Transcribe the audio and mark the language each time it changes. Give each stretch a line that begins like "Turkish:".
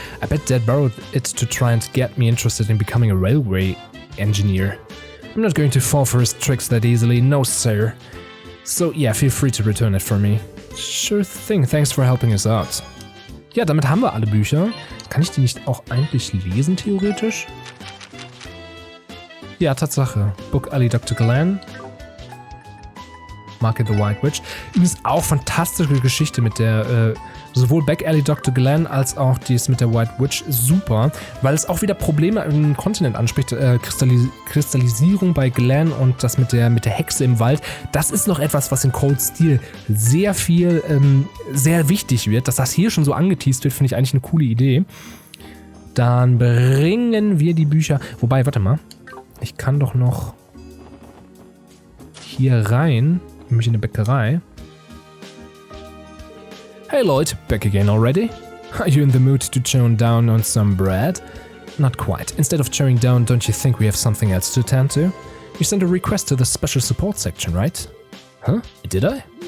English: I bet Dad borrowed it to try and get me interested in becoming a railway engineer. I'm not going to fall for his tricks that easily, no sir. So yeah, feel free to return it for me. Sure thing, thanks for helping us out.
German: Ja, damit haben wir alle Bücher. Kann ich die nicht auch eigentlich lesen, theoretisch? Ja, Tatsache. Book Ali Dr. Glenn.
English: Market the White Witch.
German: Übrigens auch fantastische Geschichte mit der, sowohl Back Alley Dr. Glenn als auch dies mit der White Witch. Super, weil es auch wieder Probleme im Kontinent anspricht. Kristallisierung bei Glenn und das mit der Hexe im Wald. Das ist noch etwas, was in Cold Steel sehr viel, sehr wichtig wird. Dass das hier schon so angeteased wird, finde ich eigentlich eine coole Idee. Dann bringen wir die Bücher. Wobei, warte mal. Ich kann doch noch hier rein. Nämlich in eine Bäckerei.
English: Hey Leute, back again already? Are you in the mood to chow down on some bread? Not quite. Instead of chowing down, don't you think we have something else to attend to? You sent a request to the special support section, right? Huh? Did I?